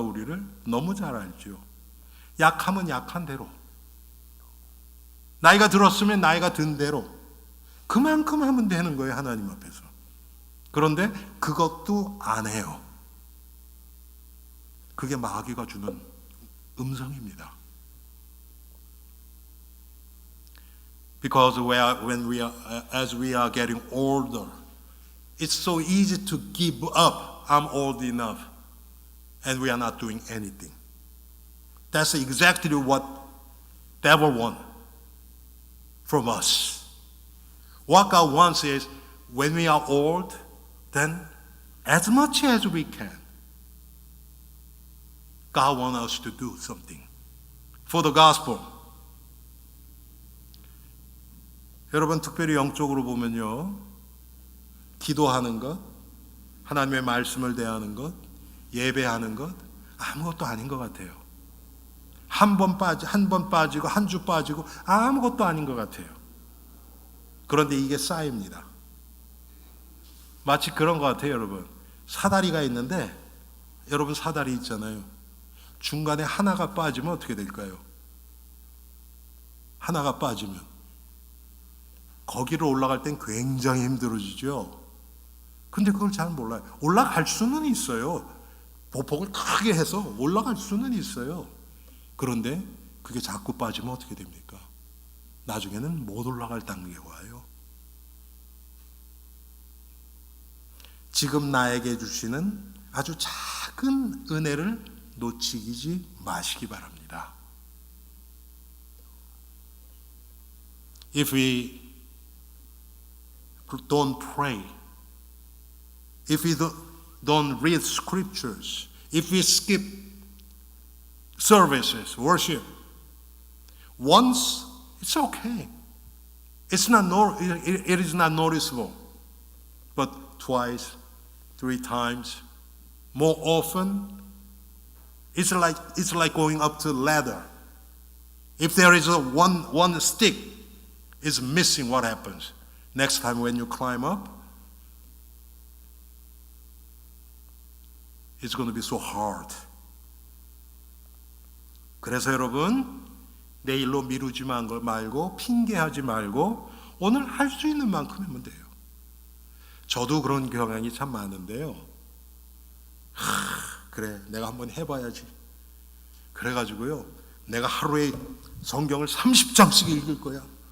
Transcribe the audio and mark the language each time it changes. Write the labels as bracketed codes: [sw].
[ko] 우리를 너무 잘 알죠. 약하면 약한 대로, 나이가 들었으면 나이가 든 대로 그만큼 하면 되는 거예요, 하나님 앞에서. 그런데 그것도 안 해요. 그게 마귀가 주는 음성입니다. [en] Because as we are getting older, it's so easy to give up. I'm old enough, and we are not doing anything. That's exactly what devil wants from us. What God wants is, when we are old, then as much as we can, God wants us to do something for the gospel. [ko] 여러분, 특별히 영적으로 보면요, 기도하는 것, 하나님의 말씀을 대하는 것, 예배하는 것, 아무것도 아닌 것 같아요. 한 번 빠지고 한 주 빠지고 아무것도 아닌 것 같아요. 그런데 이게 쌓입니다. 마치 그런 것 같아요, 여러분. 사다리가 있는데, 여러분 사다리 있잖아요. 중간에 하나가 빠지면 어떻게 될까요? 하나가 빠지면 거기를 올라갈 땐 굉장히 힘들어지죠. 근데 그걸 잘 몰라요. 올라갈 수는 있어요. 보폭을 크게 해서 올라갈 수는 있어요. 그런데 그게 자꾸 빠지면 어떻게 됩니까? 나중에는 못 올라갈 단계가 와요. 지금 나에게 주시는 아주 작은 은혜를 놓치지 마시기 바랍니다. [en] If we don't pray, if we don't read scriptures, if we skip services, worship, once it's okay. It is not noticeable. But twice, 3 times, more often, it's like going up to a ladder. If there is one stick is missing, what happens? Next time when you climb up, it's going to be so hard. [ko] 그래서 여러분, 내일로 미루지 말고 핑계하지 말고 오늘 할 수 있는 만큼 하면 돼요. 저도 그런 경향이 참 많은데요. 그래, 내가 한번 해봐야지. 그래가지고요, 내가 하루에 성경을 30장씩 읽을 거야.